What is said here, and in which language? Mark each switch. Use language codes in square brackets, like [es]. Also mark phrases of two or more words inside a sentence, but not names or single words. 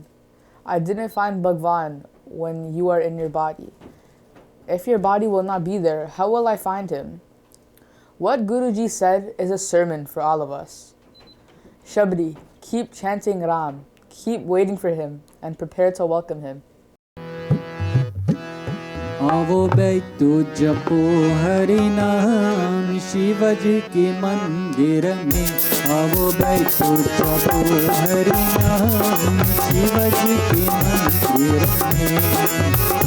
[en] I didn't find Bhagwan when you are in your body. If your body will not be there, how will I find him? What Guruji said is a sermon for all of us. Shabdi, keep chanting Ram, keep waiting for him, and prepare to welcome him. [hi] आवो बैठो जपो हरि नाम शिव जी के मंदिर में. आवो बैठो जपो हरि नाम शिव जी के मंदिर में.